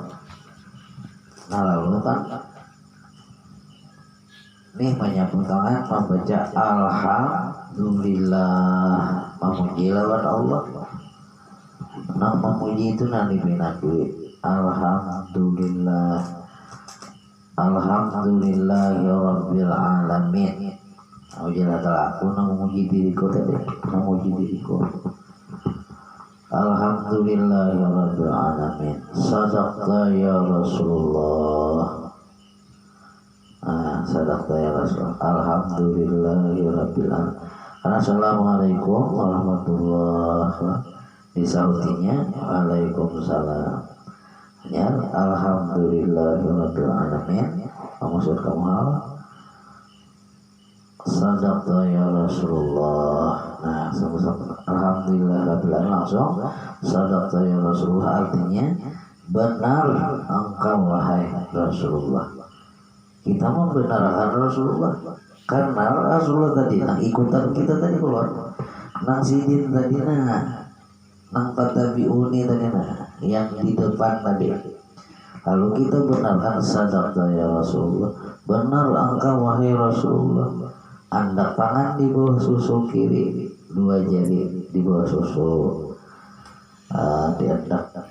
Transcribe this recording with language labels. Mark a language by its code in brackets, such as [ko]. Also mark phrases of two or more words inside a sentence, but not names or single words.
[bjn] Nah lalu kan nih menyapu tangan membaca alhamdulillah, memuji lawan Allah. Nah memuji itu nanti duit. [ar] الحمد لله، الحمد لله رب العالمين. Ujilah aku memuji diriku tadi, memuji diriku. الحمد لله رب العالمين. صدقت يا رسول الله. صدقت يا رسول الله. الحمد لله رب العالمين. السلام عليكم ورحمة الله وبركاته. [bjn] Disautinya waalaikumsalam. Ya, [ar] الحمد لله رب العالمين. [bjn] Maksud kamu apa? [ar] صدقت يا رسول الله. [bjn] Nah, sama-sama [ar] الحمد لله رب العالمين [bjn] langsung [ar] صدقت يا رسول الله, [bjn] artinya benar engkau wahai Rasulullah. Kita membenarkan Rasulullah karena Rasulullah tadi ikutan kita tadi keluar nang sidin tadi nang tabi'uni tadi yang di depan tadi. Lalu kita benarkan [ar] صدقت يا رسول الله, [bjn] benar engkau wahai Rasulullah. Andak tangan di bawah susu kiri, dua jari di bawah susu diandak.